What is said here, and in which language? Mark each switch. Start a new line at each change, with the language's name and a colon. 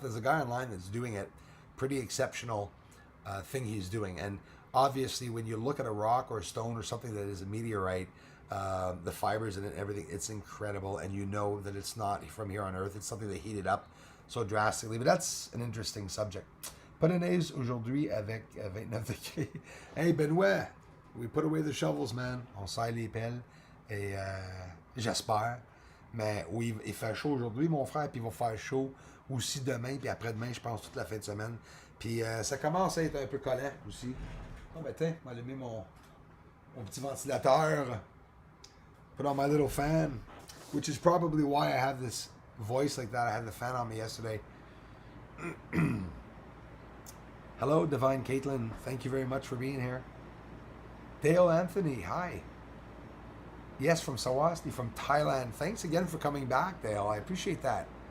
English: There's a guy online that's doing it. Pretty exceptional thing he's doing. And obviously when you look at a rock or a stone or something that is a meteorite, the fibers in it, everything, it's incredible. And you know that it's not from here on Earth. It's something that heated up so drastically. But that's an interesting subject.
French: Polonaise aujourd'hui avec 29 degrés.
English: Hey Benoit, we put away the shovels, man.
French: On serre les pelles. Et j'espère. Mais oui, il fait chaud aujourd'hui, mon frère, puis il va faire chaud aussi demain, puis après-demain, je pense, toute la fin de semaine. Puis ça commence à être un peu collant aussi. Oh, ben tiens, je vais allumer mon petit ventilateur.
English: Put on my little fan, which is probably why I have this voice like that. I had the fan on me yesterday. Hello, Divine Caitlin. Thank you very much for being here. Dale Anthony, hi. Yes, from Sawasni, from Thailand. Thanks again for coming back, Dale. I appreciate that.